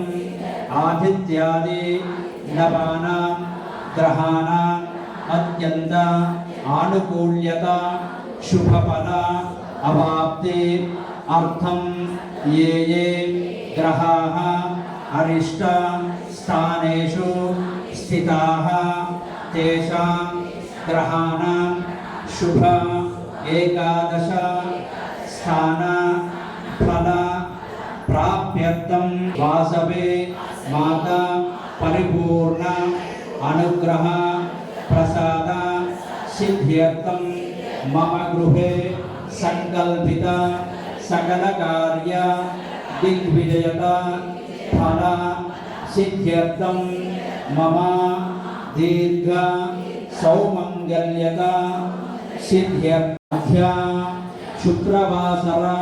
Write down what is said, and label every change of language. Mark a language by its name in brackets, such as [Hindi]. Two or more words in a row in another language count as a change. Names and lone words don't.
[Sanskrit] ఆదిత్యాది నవానాం గ్రహాణాం అత్యంత ఆనుకూల్యత శుభఫల అవాప్తి అర్థం ఏ ఏ గ్రహాః అరిష్ట స్థానేషు స్థితాః తేషాం గ్రహాణాం శుభ ఏకాదశ స్థాన ఫల ప్రాప్యర్థం सिद्ध्यर्थं वासवे माता परिपूर्ण अनुग्रह प्रसाद सिद्ध्यर्थं मम गृहे संकल्पित सकल कार्य दिग्विजयता फल सिद्ध्यर्थं मम दीर्घ सौमंगल्यता सिद्ध्यर्थ्या शुक्रवासर